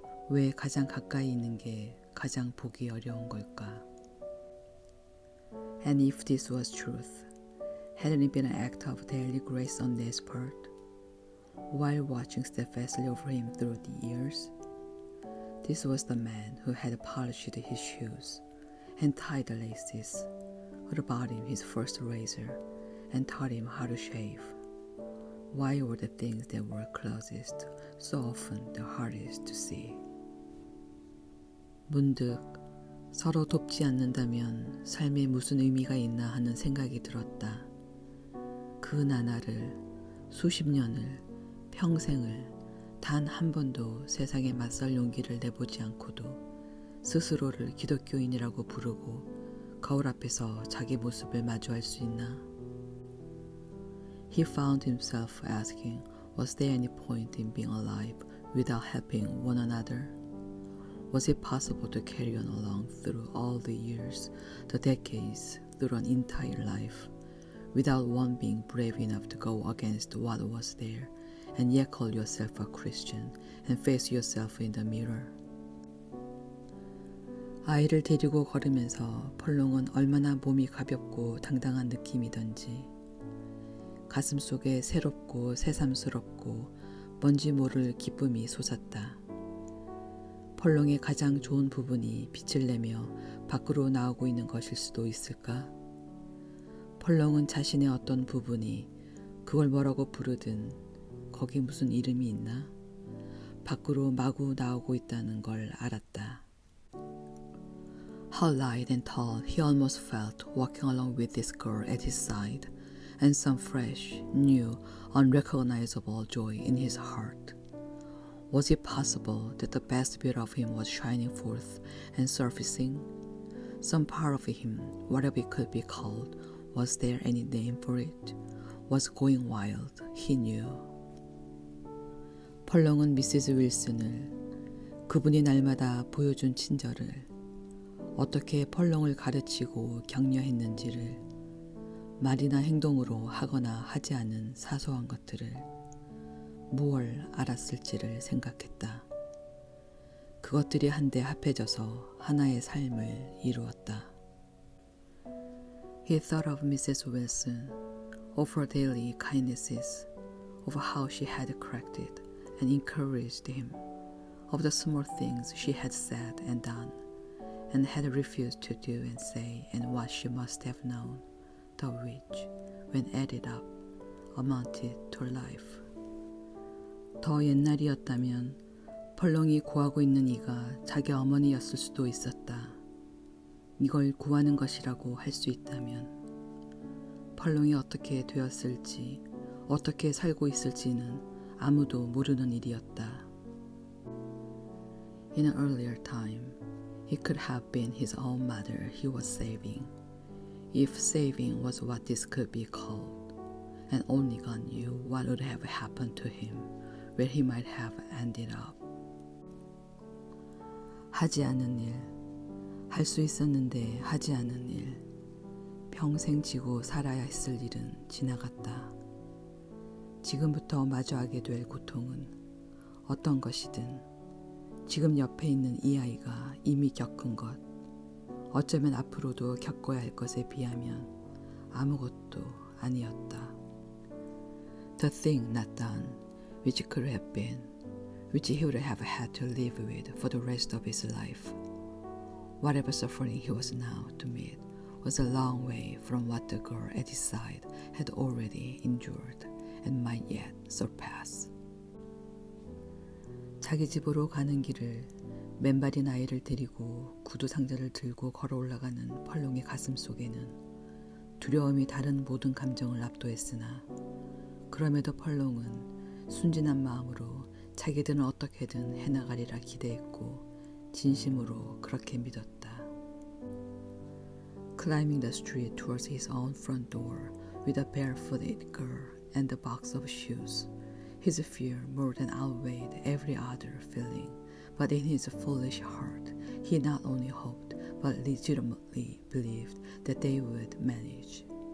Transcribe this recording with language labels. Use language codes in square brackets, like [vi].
[ko] 왜 가장 가까이 있는 게 가장 보기 어려운 걸까? [en] And if this was truth, hadn't it been an act of daily grace on his part, while watching steadfastly over him through the years? This was the man who had polished his shoes and tied the laces, who bought him his first razor and taught him how to shave. Why were the things that were closest so often the hardest to see? [ko] 문득 서로 돕지 않는다면 삶에 무슨 의미가 있나 하는 생각이 들었다. 그 나날을, 수십 년을, 평생을 단 한 번도 세상에 맞설 용기를 내보지 않고도 스스로를 기독교인이라고 부르고 거울 앞에서 자기 모습을 마주할 수 있나? [en] He found himself asking, was there any point in being alive without helping one another? Was it possible to carry on along through all the years, the decades, through an entire life, without one being brave enough to go against what was there, and yet call yourself a Christian and face yourself in the mirror? [ko] 아이를 데리고 걸으면서 펄롱은 얼마나 몸이 가볍고 당당한 느낌이던지 가슴 속에 새롭고 새삼스럽고 뭔지 모를 기쁨이 솟았다. 펄렁의 가장 좋은 부분이 빛을 내며 밖으로 나오고 있는 것일 수도 있을까? 펄렁은 자신의 어떤 부분이 그걸 뭐라고 부르든 거기 무슨 이름이 있나? 밖으로 마구 나오고 있다는 걸 알았다. [en] How light and tall he almost felt walking along with this girl at his side, and some fresh, new, unrecognizable joy in his heart. Was it possible that the best bit of him was shining forth and surfacing? Some part of him, whatever it could be called, was there any name for it? Was going wild, he knew. [ko] 펄렁은 미시즈 윌슨을, 그분이 날마다 보여준 친절을, 어떻게 펄렁을 가르치고 격려했는지를, 말이나 행동으로 하거나 하지 않은 사소한 것들을, 무얼 알았을지를 생각했다. 그것들이 한데 합해져서 하나의 삶을 이루었다. [en] He thought of Mrs. Wilson, of her daily kindnesses, of how she had corrected and encouraged him, of the small things she had said and done, and had refused to do and say, and what she must have known, the which, when added up, amounted to life. [ko] 더 옛날이었다면 펄렁이 구하고 있는 이가 자기 어머니였을 수도 있었다. 이걸 구하는 것이라고 할 수 있다면 펄렁이 어떻게 되었을지, 어떻게 살고 있을지는 아무도 모르는 일이었다. [en] In an earlier time, it could have been his own mother he was saving, if saving was what this could be called, and only God knew what would have happened to him, where he might have ended up. [ko] 하지 않은 일, 할 수 있었는데 하지 않은 일, 평생 지고 살아야 했을 일은 지나갔다. 지금부터 마주하게 될 고통은 어떤 것이든 지금 옆에 있는 이 아이가 이미 겪은 것, 어쩌면 앞으로도 겪어야 할 것에 비하면 아무것도 아니었다. [en] The thing not done, which could have been, which he would have had to live with for the rest of his life. Whatever suffering he was now to meet was a long way from what the girl at his side had already endured and might yet surpass. [ko] 자기 집으로 가는 길을 맨발인 아이를 데리고 구두 상자를 들고 걸어 올라가는 펄렁의 가슴 속에는 두려움이 다른 모든 감정을 압도했으나 그럼에도 펄렁은 순진한 마음으로 자기들은 어떻게든 해나가리라 기대했고 진심으로 그렇게 믿었다. [en] Climbing the street towards his own front door with a barefooted girl and a box of shoes, his fear more than outweighed every other feeling, but in his foolish heart he not only hoped but legitimately believed that they would manage.